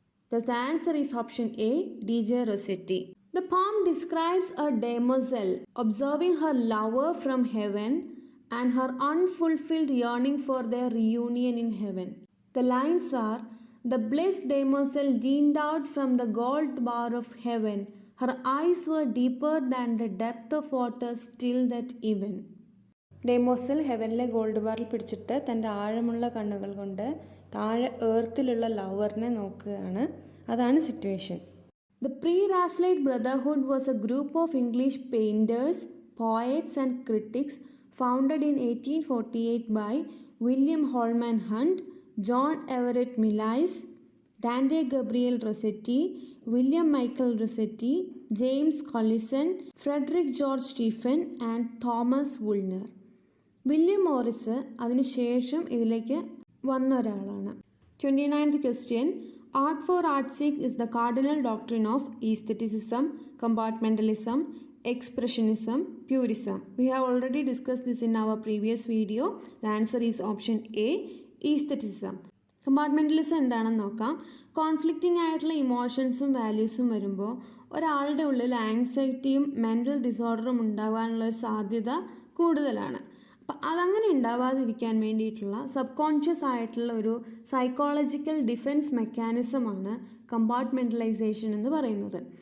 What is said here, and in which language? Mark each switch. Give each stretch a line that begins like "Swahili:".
English: Thus the answer is option A, D.J. Rossetti. The poem describes a damozel observing her lover from heaven and her unfulfilled yearning for their reunion in heaven. The lines are, the blessed damozel leaned out from the gold bar of heaven. Her eyes were deeper than the depth of water still that even.
Malayalam: ഡെമോസിൽ ഹെവനിലെ gold ബാറിൽ പിടിച്ചിട്ട് തൻ്റെ ആഴമുള്ള കണ്ണുകൾ കൊണ്ട് താഴെ ഏർത്തിലുള്ള ലവറിനെ നോക്കുകയാണ്. അതാണ് situation.
English: The pre-Raphaelite Brotherhood was a group of English painters, poets and critics founded in 1848 by William Holman Hunt, John Everett Millais, Dante Gabriel Rossetti, William Michael Rossetti, James Collison, Frederick George Stephen and Thomas Woolner.
Malayalam: William Morris അതിനുശേഷം ഇതിലേക്ക് വന്ന ഒരാളാണ്.
English: 29th question. Art for art's sake is the cardinal doctrine of aestheticism, compartmentalism, expressionism, purism. We have already discussed this in our previous video. The answer is option A, aestheticism.
Malayalam: കമ്പാർട്ട്മെൻ്റലിസം എന്താണെന്ന് നോക്കാം. Conflicting ആയിട്ടുള്ള ഇമോഷൻസും വാല്യൂസും വരുമ്പോൾ ഒരാളുടെ ഉള്ളിൽ ആങ്സൈറ്റിയും mental ഡിസോർഡറും ഉണ്ടാകാനുള്ള ഒരു സാധ്യത കൂടുതലാണ്. അപ്പം അതങ്ങനെ ഉണ്ടാവാതിരിക്കാൻ വേണ്ടിയിട്ടുള്ള സബ് കോൺഷ്യസ് ആയിട്ടുള്ള ഒരു സൈക്കോളജിക്കൽ ഡിഫെൻസ് മെക്കാനിസമാണ് കമ്പാർട്ട്മെൻ്റലൈസേഷൻ എന്ന് പറയുന്നത്.